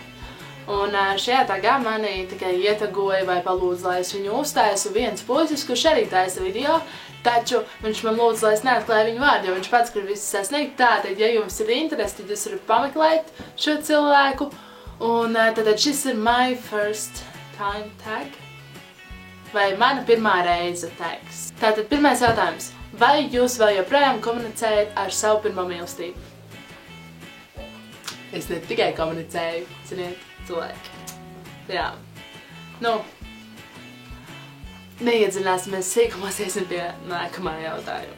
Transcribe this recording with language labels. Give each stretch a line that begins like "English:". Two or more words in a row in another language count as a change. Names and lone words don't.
Latvian: Un šajā tagad mani tikai ietagoja vai palūdza, lai es viņu uztaisu viens puisis, kurš arī taisa video, taču viņš man lūdza, lai es neatklāju viņu vārdu, jo viņš pats grib visu sasniegt. Tātad, ja jums ir interesi, tad jūs varat pameklēt šo cilvēku. Un tad šis ir
English: my first time tag,
Latvian: vai mana pirmā reize tags. Tātad pirmais jautājums, vai jūs vēl joprojām komunicējat ar savu pirmo mīlestību? Es ne tikai komunicēju, ziniet, cilvēki. Jā. Nu, neiedziļināsimies sīkumos, iesim pie nākamā jautājuma.